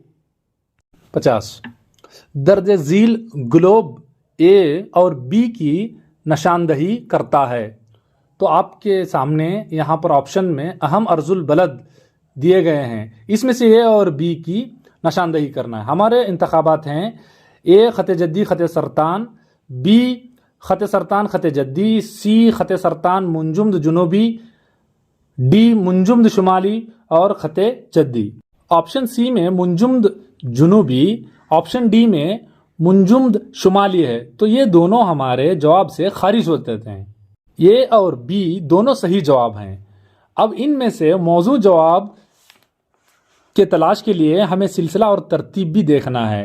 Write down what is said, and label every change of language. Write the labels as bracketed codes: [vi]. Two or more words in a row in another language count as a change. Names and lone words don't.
[ur] 50 درج ذیل گلوب اے اور بی کی نشاندہی کرتا ہے۔ تو آپ کے سامنے یہاں پر آپشن میں اہم عرض البلد دیے گئے ہیں، اس میں سے اے اور بی کی نشاندہی کرنا ہے۔ ہمارے انتخابات ہیں اے خط جدی خط سرطان، بی خط سرطان خط جدی، سی خط سرطان منجمد جنوبی، ڈی منجمد شمالی اور خط جدی۔ آپشن سی میں منجمد جنوبی، آپشن ڈی میں منجمد شمالی ہے، تو یہ دونوں ہمارے جواب سے خارج ہوتے ہیں۔ یہ اور بی دونوں صحیح جواب ہیں۔ اب ان میں سے موزوں جواب کے تلاش کے لیے ہمیں سلسلہ اور ترتیب بھی دیکھنا ہے۔